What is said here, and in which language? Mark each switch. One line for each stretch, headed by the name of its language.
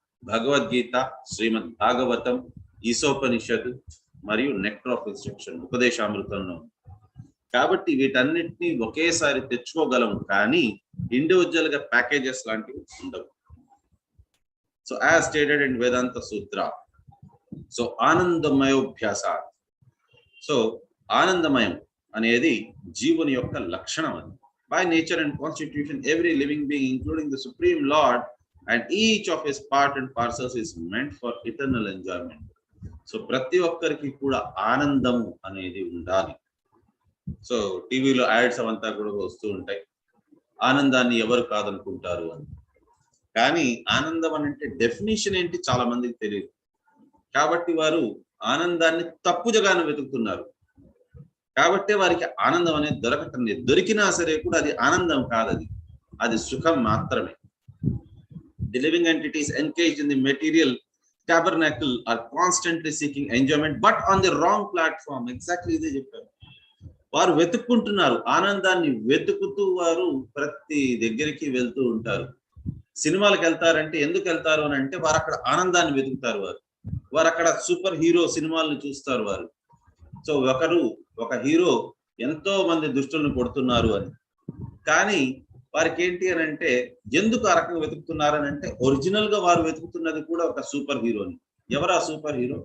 Telugu: భగవద్గీత, శ్రీమద్ భాగవతం, ఈసోపనిషద్ మరియు nectar of instruction ఉపదేశామృతంలో. కాబట్టి వీటన్నిటిని ఒకేసారి తెచ్చుకోగలం, కానీ ఇండివిజువల్ గా ప్యాకేజెస్ లాంటివి ఉండవు.
English: So as stated in Vedanta Sutra, so ఆనందమయోభ్యాస.
Telugu: So ఆనందమయం అనేది జీవుని యొక్క లక్షణం.
English: అది by nature and constitution every living being including the supreme lord and each of his part and parcels is meant for eternal enjoyment.
Telugu: So ప్రతి ఒక్కరికి కూడా ఆనందము అనేది ఉండాలి. సో టీవీలో యాడ్స్ అవంతా కూడా వస్తూ ఉంటాయి, ఆనందాన్ని ఎవరు కాదనుకుంటారు అని. కానీ ఆనందం అంటే డెఫినేషన్ ఏంటి చాలా మందికి తెలియదు. కాబట్టి వారు ఆనందాన్ని తప్పుజగాను వెతుకుతున్నారు. కాబట్టి వారికి ఆనందం అనేది దొరకటం లేదు. దొరికినా సరే కూడా అది ఆనందం కాదు, అది సుఖం మాత్రమే.
English: The living entities engaged in the material tabernacle are constantly seeking enjoyment but on the wrong platform.
Telugu: Exactly ఇదే చెప్పారు. వారు వెతుక్కుంటున్నారు, ఆనందాన్ని వెతుకుతూ వారు ప్రతి దగ్గరికి వెళ్తూ ఉంటారు. సినిమాలకు వెళ్తారంటే ఎందుకు వెళ్తారు అని అంటే వారు అక్కడ ఆనందాన్ని వెతుకుతారు. వారు అక్కడ సూపర్ హీరో సినిమాలను చూస్తారు. సో ఒక హీరో ఎంతో మంది దుష్టులను కొడుతున్నారు అని, కానీ వారికి ఏంటి అని అంటే ఎందుకు ఆ రకంగా వెతుకుతున్నారు అని అంటే ఒరిజినల్ గా వారు వెతుకుతున్నది కూడా ఒక సూపర్ హీరోని. ఎవరు ఆ సూపర్ హీరో?